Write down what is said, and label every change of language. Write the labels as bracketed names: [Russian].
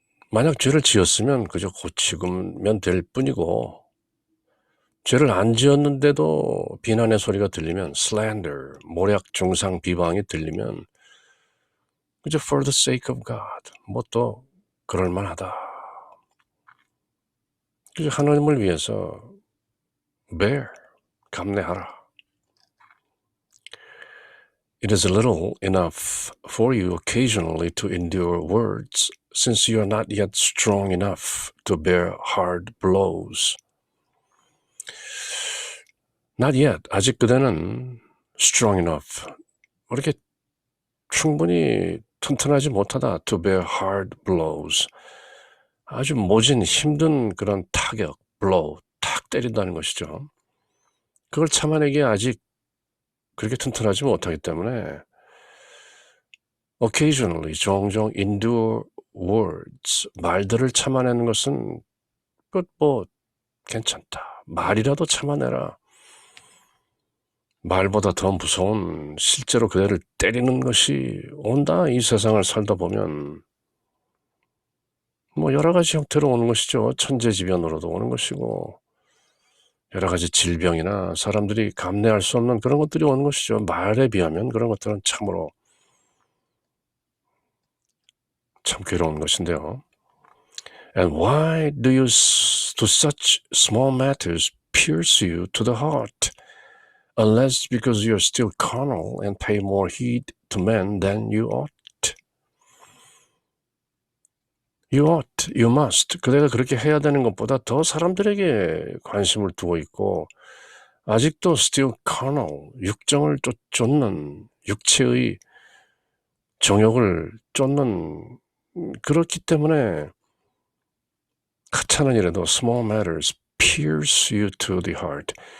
[Korean] 만약 죄를 지었으면 그저 고치면 될 뿐이고 죄를 안 지었는데도 비난의 소리가 들리면 slander, 모략, 중상, 비방이 들리면 그저 [English] for the sake of God, [Korean] 뭐 또 그럴만하다. 그저 하나님을 위해서 bear, 감내하라. [English] It is little enough for you occasionally to endure words, since you are not yet strong enough to bear hard blows. Not yet. [Korean] 아직 그대는 [English] strong enough. [Korean] 그렇게 충분히 튼튼하지 못하다. [English] To bear hard blows. [Korean] 아주 모진 힘든 그런 타격, blow, 탁 때린다는 것이죠. 그걸 참아내기에 아직 그렇게 튼튼하지 못하기 때문에 occasionally, 종종 [English] endure words, [Korean] 말들을 참아내는 것은 뭐 괜찮다. 말이라도 참아내라. 말보다 더 무서운 실제로 그대를 때리는 것이 온다. 이 세상을 살다 보면 뭐 여러 가지 형태로 오는 것이죠. 천재지변으로도 오는 것이고 여러 가지 질병이나 사람들이 감내할 수 없는 그런 것들이 오는 것이죠. 말에 비하면 그런 것들은 참으로 참 괴로운 것인데요. [English] And why do such small matters pierce you to the heart? Unless because you're still carnal and pay more heed to men than you ought. You ought, you must. [Korean] 그대가 그렇게 해야 되는 것보다 더 사람들에게 관심을 두고 있고 아직도 [English] still carnal, [Korean] 육정을 쫓는 육체의 정욕을 쫓는 그렇기 때문에 하찮은 일에도 [English] small matters pierce you to the heart.